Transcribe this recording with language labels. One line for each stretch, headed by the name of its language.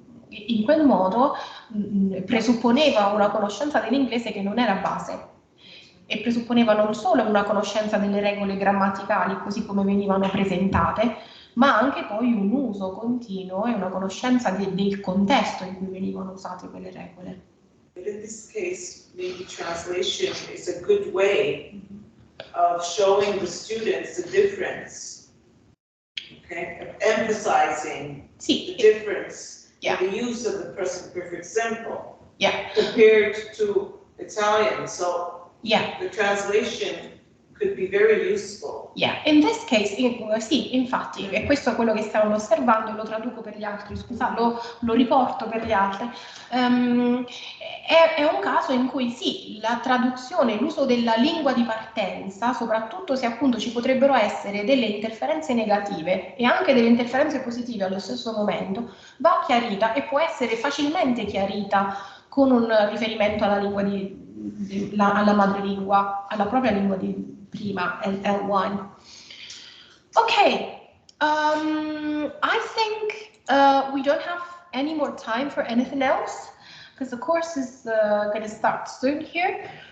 Italian: in quel modo presupponeva una conoscenza dell'inglese che non era base e presupponeva non solo una conoscenza delle regole grammaticali così come venivano presentate, ma anche poi un uso continuo e una conoscenza del contesto in cui venivano usate quelle regole.
English: But in this case, maybe translation is a good way of showing the students the difference, okay, of emphasizing the difference. Yeah. The use of the present perfect simple compared to Italian. So the translation could be very useful. Yeah, in this case,
Italian: sì, infatti, e questo è quello che stavamo osservando e lo traduco per gli altri, scusa, lo riporto per gli altri. È un caso in cui sì, la traduzione, l'uso della lingua di partenza, soprattutto se appunto ci potrebbero essere delle interferenze negative e anche delle interferenze positive allo stesso momento, va chiarita e può essere facilmente chiarita con un riferimento alla lingua alla madrelingua, alla propria lingua di prima, L1.
English: Okay, I think we don't have any more time for anything else because the course is going to start soon here.